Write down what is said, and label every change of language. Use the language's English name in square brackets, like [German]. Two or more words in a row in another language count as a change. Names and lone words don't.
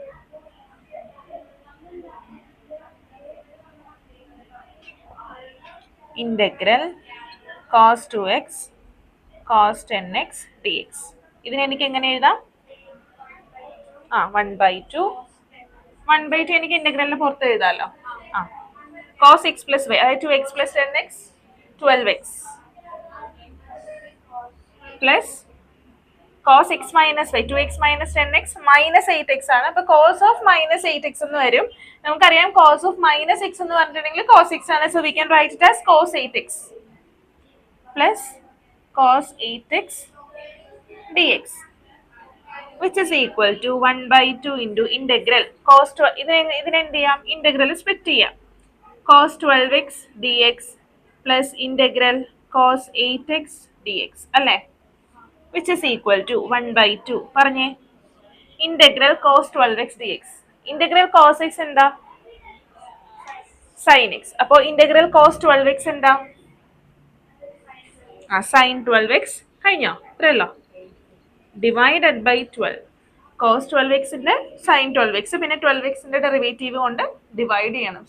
[English] integral cos 2x cos 10x dx. [Malayalam] ഇതിനെ എനിക്ക് എങ്ങനെ എഴുതാം? 1/2. 1/2 എനിക്ക് ഇന്റഗ്രലിന് പുറത്ത് എഴുതാമല്ലോ. [English] cos x plus y, അതായത് 2x plus 10x 12x plus cos x minus y 2x minus 10x minus 8x ആണ്. [Malayalam] അപ്പൊ [English] cos of minus 8x [Malayalam] എന്ന് വരും. നമുക്കറിയാം [English] cos of minus x [Malayalam] എന്ന് പറഞ്ഞിട്ടുണ്ടെങ്കിൽ [English] cos x [Malayalam] ആണ്. [English] So we can write it as cos 8x plus cos 8x dx which is equal to 1/2 into integral cos [Malayalam] ഇതിനെ എന്ത് ചെയ്യാം? ഇന്റഗ്രൽ സ്പ്ലിറ്റ് ചെയ്യാം. [English] cos 12x dx plus integral cos 8x dx അല്ലേ? which is equal to 1/2 പറഞ്ഞേ. integral cos 12x dx. integral cos x എന്താ? sin x. അപ്പോൾ integral cos 12x എന്താ? sin 12x. [Malayalam] കഴിഞ്ഞോ? ഇത്രയല്ലോ. [English] divided by 12. cos 12x [Malayalam] ന്റെ [English] sin 12x [Malayalam] പിന്നെ 12x ന്റെ ഡെറിവേറ്റീവ് കൊണ്ട് ഡിവൈഡ് ചെയ്യണം.